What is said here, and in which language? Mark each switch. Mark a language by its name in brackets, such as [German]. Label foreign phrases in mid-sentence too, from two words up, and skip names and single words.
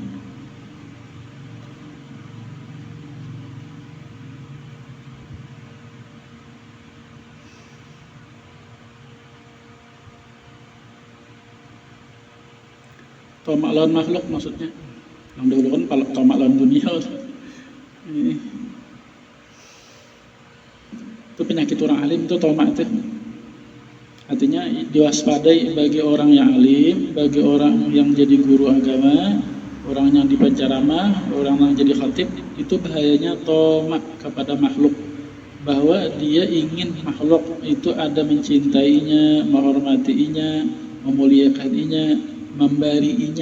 [Banjar] Tomak lawan makhluk maksudnya. Yang dulu kan tomak lawan dunia. Ini. Itu penyakit orang alim itu tomak itu. Artinya diwaspadai bagi orang yang alim, bagi orang yang jadi guru agama, orang yang dipenceramah, orang yang jadi khatib, itu bahayanya tomak kepada makhluk. Bahwa dia ingin makhluk itu ada mencintainya, menghormatinya, memuliakannya, membarinya.